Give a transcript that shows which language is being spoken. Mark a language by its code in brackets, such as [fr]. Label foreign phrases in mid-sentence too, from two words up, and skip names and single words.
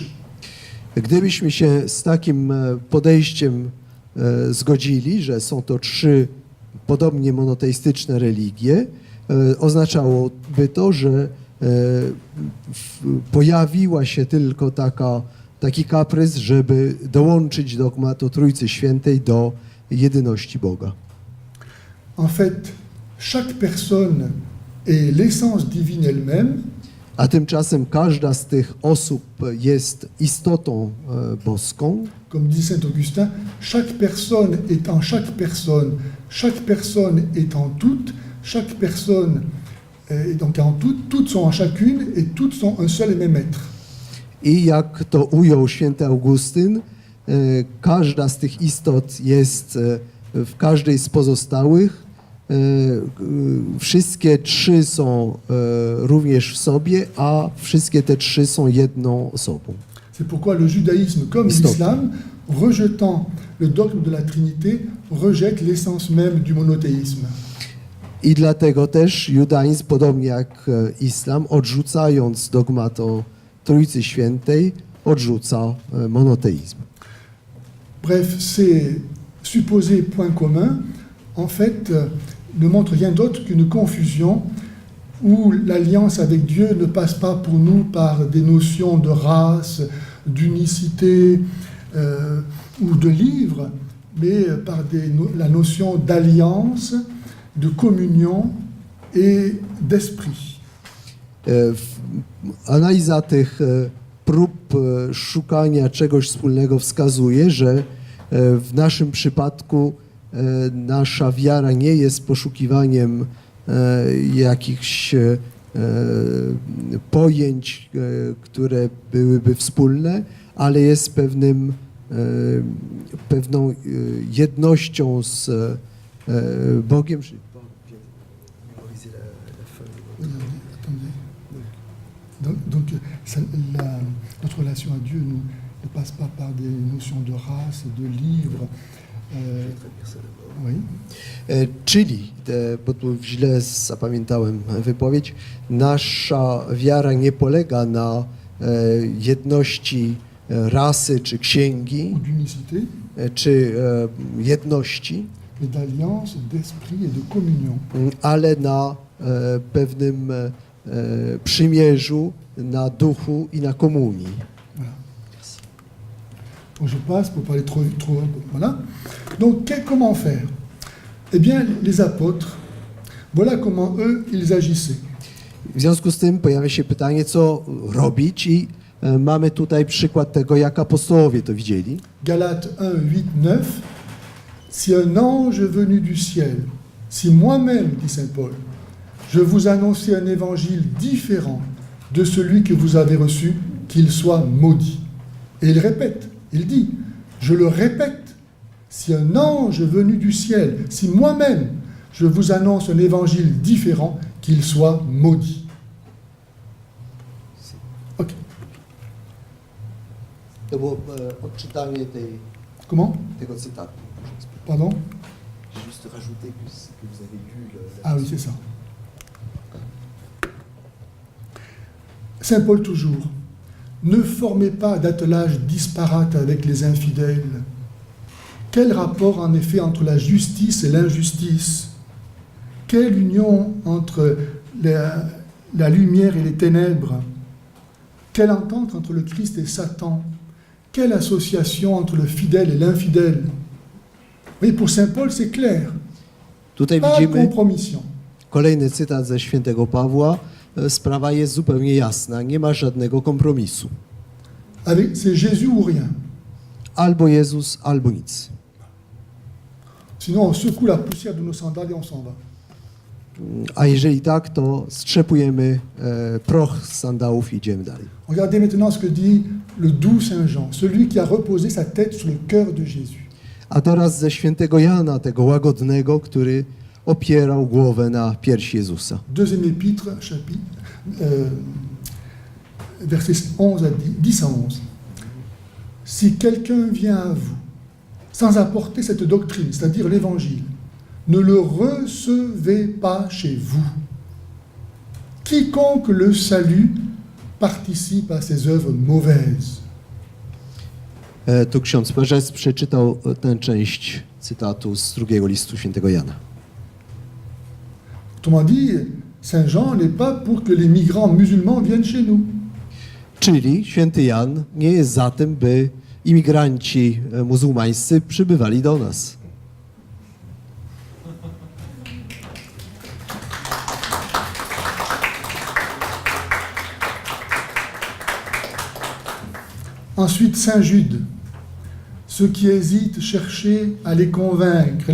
[pl] Gdybyśmy się z takim podejściem zgodzili, że są to trzy podobnie monoteistyczne religie, oznaczałoby to, że pojawiła się tylko taki kaprys, żeby dołączyć dogmat o Trójcy Świętej do jedyności Boga. [fr] En fait, chaque personne est l'essence divine elle-même, [pl] A tymczasem każda z tych osób jest istotą boską. [fr] comme dit saint Augustin, chaque personne est en chaque personne est en toute, chaque personne est donc en toute, toutes sont en chacune et toutes sont un seul et même être. [pl] I jak to ujął święty Augustyn, każda z tych istot jest w każdej z pozostałych. Wszystkie trzy są również w sobie, a wszystkie te trzy są jedną osobą. [fr] C'est pourquoi le judaïsme, comme Stop. l'islam, rejetant le dogme de la Trinité, rejette l'essence même du monothéisme. [pl] I dlatego też judaizm, podobnie jak islam, odrzucając dogmat o Trójcy Świętej, odrzuca monoteizm. [fr] Bref, ces supposés points communs, en fait, ne montrent rien d'autre qu'une confusion où l'alliance avec Dieu ne passe pas pour nous par des notions de race, d'unicité ou de livre, mais par la notion d'alliance, de communion et d'esprit. [pl] Analiza tych prób szukania czegoś wspólnego wskazuje, że w naszym przypadku nasza wiara nie jest poszukiwaniem jakichś pojęć, które byłyby wspólne, ale jest pewną jednością z Bogiem. [fr] Donc notre relation à Dieu ne passe pas par des notions de race, de livre. Oui. [pl] Czyli, bo tu źle zapamiętałem wypowiedź, nasza wiara nie polega na jedności rasy czy księgi, [fr] Ou d'unicité, [pl] czy jedności, [fr] mais d'alliance, d'esprit et de communion. [pl] ale na pewnym przymierzu, na duchu i na komunii. [fr] Voilà. Donc je passe pour parler trop voilà. Donc comment faire? Eh bien, les apôtres, voilà comment eux, ils agissaient. [pl] W związku z tym pojawia się pytanie, co robić i mamy tutaj przykład tego, jak apostołowie to widzieli. [fr] Galates 1, 8, 9. Si un ange venu du ciel, si moi-même, dit saint Paul, je vous annonçais un évangile différent de celui que vous avez reçu, qu'il soit maudit. Et il répète, il dit, je le répète, si un ange venu du ciel, si moi-même, je vous annonce un évangile différent, qu'il soit maudit. Ok. [pl] To było odczytanie [fr] Comment? [pl] tego cytatu. [fr] Pardon? J'ai juste rajouté que vous avez lu Ah oui, c'est ça. Saint Paul toujours, ne formez pas d'attelage disparate avec les infidèles. Quel rapport en effet entre la justice et l'injustice? Quelle union entre la lumière et les ténèbres? Quelle entente entre le Christ et Satan? Quelle association entre le fidèle et l'infidèle? Oui, pour Saint Paul, c'est clair. [pl] Tutaj [fr] Pas de [pl] widzimy [fr] compromission. [pl] kolejny cytat ze świętego Pawła. Sprawa jest zupełnie jasna, nie ma żadnego kompromisu. [fr] C'est Jésus ou rien. [pl] Albo Jezus, albo nic. [fr] Sinon, on secoue la poussière de nos sandales et on s'en va. [pl] A jeżeli tak, to strzepujemy proch z sandałów i idziemy dalej. [fr] Regardez maintenant ce que dit le doux Saint Jean, celui qui a reposé sa tête sur le cœur de Jésus. [pl] A teraz ze świętego Jana, tego łagodnego, który opierał głowę na piersi Jezusa. [fr] Deuxième épître, versets 10 à 11. Si quelqu'un vient à vous sans apporter cette doctrine, c'est-à-dire l'évangile, ne le recevez pas chez vous. Quiconque le salue participe à ses œuvres mauvaises. [pl] Tu ksiądz Perzec przeczytał tę część cytatu z drugiego listu świętego Jana. [fr] Autrement dit, Saint Jean n'est pas pour que les migrants musulmans viennent chez nous. [pl] Czyli święty Jan nie jest za tym, by imigranci muzułmańscy przybywali do nas. [fr] Ensuite, Saint Jude. Ceux qui hésitent, cherchez à les convaincre.